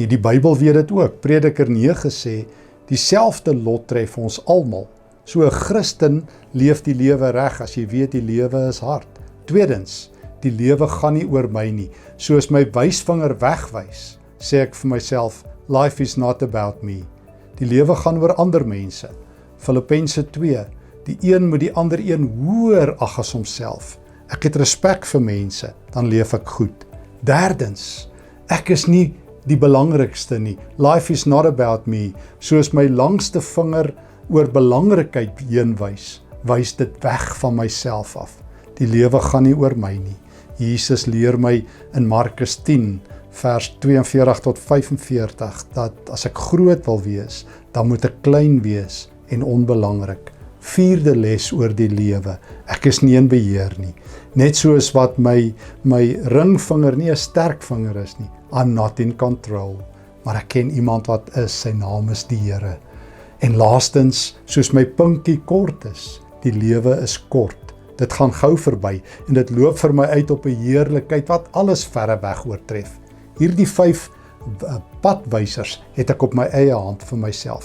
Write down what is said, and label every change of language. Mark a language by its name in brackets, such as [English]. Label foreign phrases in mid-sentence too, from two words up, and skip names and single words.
[Afrikaans] Die Bybel weet dit ook. Prediker 9 sê, dieselfde lot tref ons almal. So 'n Christen leef die lewe reg as jy weet die lewe is hard. Tweedens, die lewe gaan nie oor my nie. Soos my wysvinger wegwys, sê ek vir myself, [English] life is not about me. [Afrikaans] Die lewe gaan oor ander mense. Filippense 2, die een moet die ander een hoër ag as homself. Ek het respek vir mense, dan leef ek goed. Derdens, ek is nie die belangrikste nie. [English] Life is not about me. [Afrikaans] Soos my langste vinger oor belangrikheid heen wys dit weg van myself af. Die lewe gaan nie oor my nie. Jesus leer my in Markus 10, vers 42 tot 45, dat as ek groot wil wees, dan moet ek klein wees en onbelangrik. 4de les oor die lewe, ek is nie in beheer nie. Net soos wat my ringvinger nie 'n sterk vinger is nie, [English] I'm not in control, [Afrikaans] maar ek ken iemand wat is, sy naam is die Here. En laastens, soos my pinkie kort is, die lewe is kort. Dit gaan gou verby en dit loop vir my uit op 'n heerlikheid wat alles verre weg oortref. Hierdie 5 padwysers het ek op my eie hand vir myself.